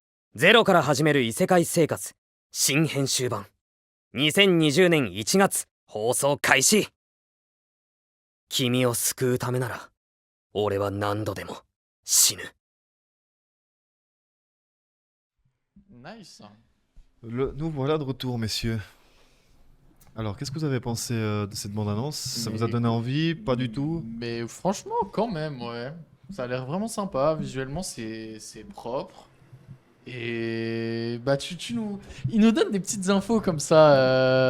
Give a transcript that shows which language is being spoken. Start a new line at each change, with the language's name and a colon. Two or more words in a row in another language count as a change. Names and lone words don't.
Japanese: ゼロから始める異世界生活新編集版2020年1月放送開始。君を救うためなら俺は何度でも死ぬ。
French: Nice. Nous voilà de retour, messieurs. Alors, qu'est-ce que vous avez pensé de cette bande-annonce? Ça vous a donné envie? Pas du tout? Mais franchement, quand même, ouais. Ça a l'air vraiment sympa. Visuellement, c'est propre. Et bah, il nous donne des petites infos comme ça.